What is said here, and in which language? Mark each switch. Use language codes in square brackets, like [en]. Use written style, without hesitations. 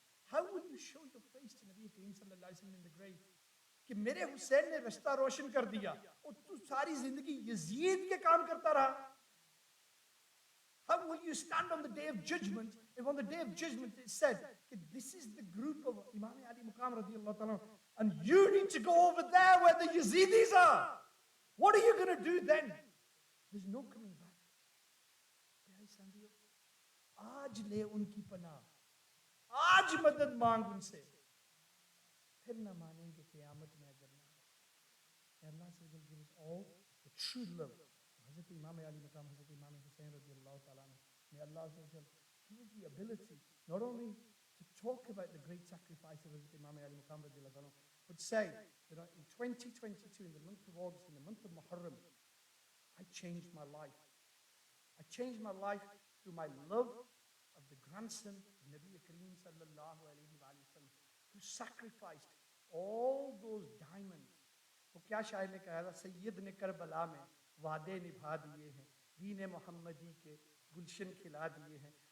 [en] How will you show your face to Nabi Kareem sallallahu alaihi wasallam in the grave? [hi] कि मेरे हुसैन ने रास्ता रोशन कर दिया और तू सारी जिंदगी यजीद के काम करता रहा. [en] How will you stand on the day of judgment if on the day of judgment it said this is the group of Imam Ali Maqam radiallahu ta'ala and you need to go over there where the Yazidis are? What are you going to do then? There's no coming back. [hi] आज ले उनकी पनाह, आज मदद मांग उनसे, फिर न मानेंगे क़यामत में अगर ना. [en] Allah says will give us all the true love. Hazrat Imam Ali Maqam, Hazrat Imam Hussain radiallahu ta'ala, may Allah give us the ability not only to talk about the great sacrifice of Hazrat Imam Ali Maqam radiallahu ta'ala, but say that in 2022, in the month of August, in the month of Muharram, I changed my life. I changed my life through my love of the grandson of Nabi Kareem sallallahu alayhi wa sallam, who sacrificed all those diamonds. [hi] वो क्या शायर ने कहा था, सैयद ने Karbala में वादे निभा दिए हैं, दीन मोहम्मदी के गुलशन खिला दिए हैं.